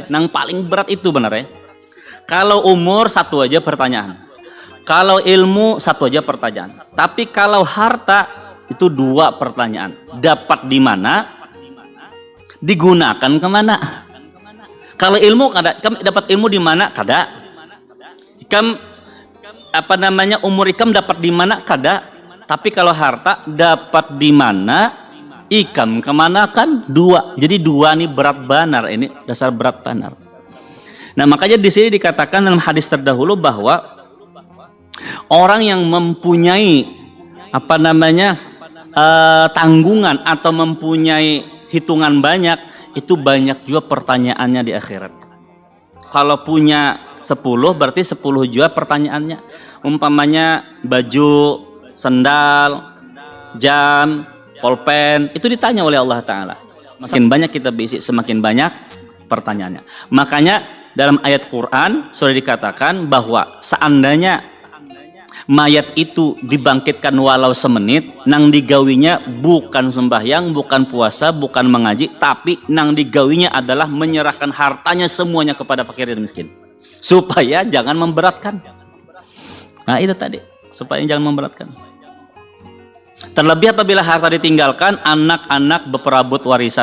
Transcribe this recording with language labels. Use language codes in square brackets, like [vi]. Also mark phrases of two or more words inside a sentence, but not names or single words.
[id] Yang paling berat itu benar ya. Kalau umur satu aja pertanyaan. Kalau ilmu satu aja pertanyaan. Tapi kalau harta itu dua pertanyaan. Dapat di mana? Digunakan kemana? [bjn] Kalau ilmu kada, ikam dapat ilmu di mana? Kada. Ikam umur ikam dapat di mana? Kada. Tapi kalau harta dapat di mana, ikam kemana kan? Dua. Jadi dua nih berat banar, ini dasar berat banar. [id] Nah makanya di sini dikatakan dalam hadis terdahulu bahwa orang yang mempunyai tanggungan atau mempunyai hitungan banyak, itu banyak juga pertanyaannya di akhirat. Kalau punya 10 berarti 10 juga pertanyaannya. Umpamanya baju, sendal, jam, pulpen, itu ditanya oleh Allah Ta'ala. Semakin banyak kita berisi, semakin banyak pertanyaannya. Makanya dalam ayat Quran sudah dikatakan bahwa seandainya mayat itu dibangkitkan walau semenit, [bjn] nang digawinya [id] bukan sembahyang, bukan puasa, bukan mengaji, tapi [bjn] nang digawinya [id] adalah menyerahkan hartanya semuanya kepada fakir dan miskin. Supaya jangan memberatkan. Nah itu tadi, supaya jangan memberatkan. Terlebih apabila harta ditinggalkan, anak-anak berperabot warisan.